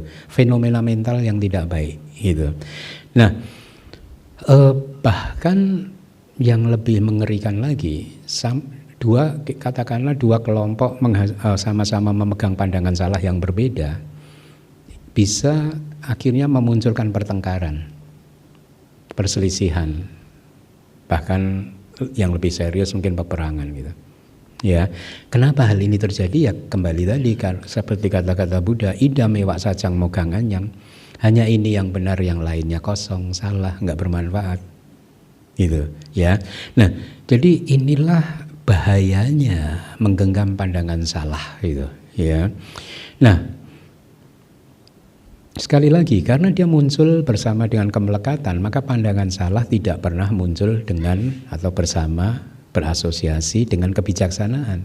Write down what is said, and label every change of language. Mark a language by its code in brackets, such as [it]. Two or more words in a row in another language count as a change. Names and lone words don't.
[id] Fenomena mental yang tidak baik gitu. Nah, bahkan yang lebih mengerikan lagi, katakanlah dua kelompok sama-sama memegang pandangan salah yang berbeda, bisa akhirnya memunculkan pertengkaran, perselisihan, bahkan yang lebih serius mungkin peperangan gitu. Ya, kenapa hal ini terjadi? Ya kembali tadi seperti kata-kata Buddha, [pi] idam ewa sajang mogangan, [id] yang hanya ini yang benar, yang lainnya kosong, salah, nggak bermanfaat. Gitu, ya. Nah, jadi inilah bahayanya menggenggam pandangan salah gitu, ya. Nah, sekali lagi, karena dia muncul bersama dengan kemelekatan, maka pandangan salah tidak pernah muncul dengan atau bersama berasosiasi dengan kebijaksanaan.